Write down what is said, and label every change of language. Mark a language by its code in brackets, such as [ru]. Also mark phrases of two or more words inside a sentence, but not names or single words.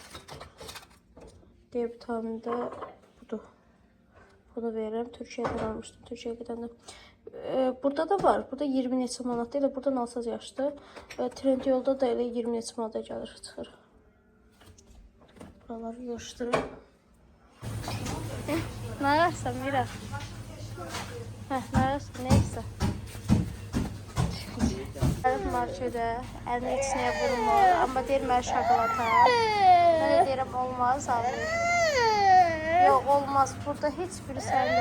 [az] D vitamini də budur. Bunu verirəm. Türkiyədən almışdım. Türkiyəyə gedəndə. Burada da var. Burada 20 neçə manat deyil. Buradan alsaz yaşdır. Trendyolda da elə 20 neçə manata gəlir, çıxır. Buraları yığışdırır. [tr] Ne yapsam Mira? Ne yapsam neyse. [az] Markede elini içine vurmur ama deyir mən şokolata. [tr] Ben de deyirəm olmaz abi. Yok olmaz burada hiçbiri sende.